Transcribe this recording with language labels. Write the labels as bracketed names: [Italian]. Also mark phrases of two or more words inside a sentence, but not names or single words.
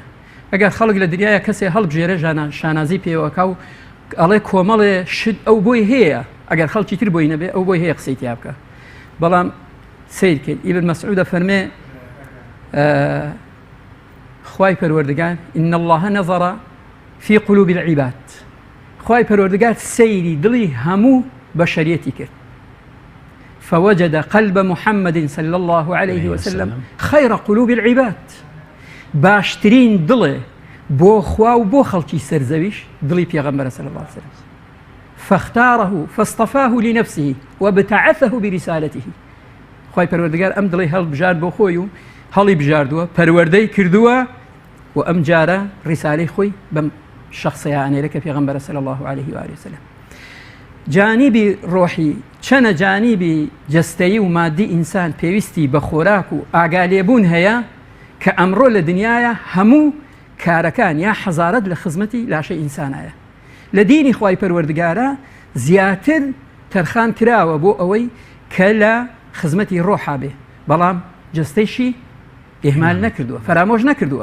[Central Kurdish] ئەگەر خەڵک لە دنیاە کەسێ هەڵبژێرە شانازی پێوەکە و ئەڵێ کۆمەڵێ شت ئەو بۆی هەیە، ئەگەر خەڵکی تر بۆی نەبێ ئەو بۆی هەیە قسەی تیا بکە. بەڵام سیر کرد ئیبن مەسعود فەرمێ خوای پەروەردگار [Arabic] إن الله نظر في قلوب العباد، [Central Kurdish] خوای پەروەردگار سەیری دڵی هەموو بەشەریەتی کرد [Arabic] فوجد قلب محمد صلى الله عليه وسلم خير قلوب العباد، [Central Kurdish] باشترین دڵێ بۆ خوا و بۆ خەڵکی سەرزەویش دڵی پێغەمبەرە [Arabic] صلی الله عليه وسلم فاختاره فاصطفاه لنفسه وابتعثه برسالته. [Central Kurdish] خوای پەروەردگار ئەم دڵی هەڵبژارد بۆ خۆی و هەڵی بژاردووە پەروەردەی کردووە و ئەم جارە ڕیسالەی خۆی بەم شخصیانەیە کە پێغەمبەرە [Arabic] صلی الله عليه وآله وسلم. [Central Kurdish] جانیبی ڕۆحی چەنە جانیبی جەستەیی و مادی ئینسان پێویستی بە خۆراک و ئاگالێبوون هەیە کە ئەمڕۆ لە دنیاە هەموو کارەکان یا حەزارەت لە خزمەتی لاشەی ئینسانایە. لە دینی خوای پەروەردگارە زیاتر تەرخان کراوە بۆ ئەوەی کە لە خزمەتی ڕۆحا بێ، بەڵام جەستەیشی ئێهمال نەکردووە، فەرامۆژ نەکردووە.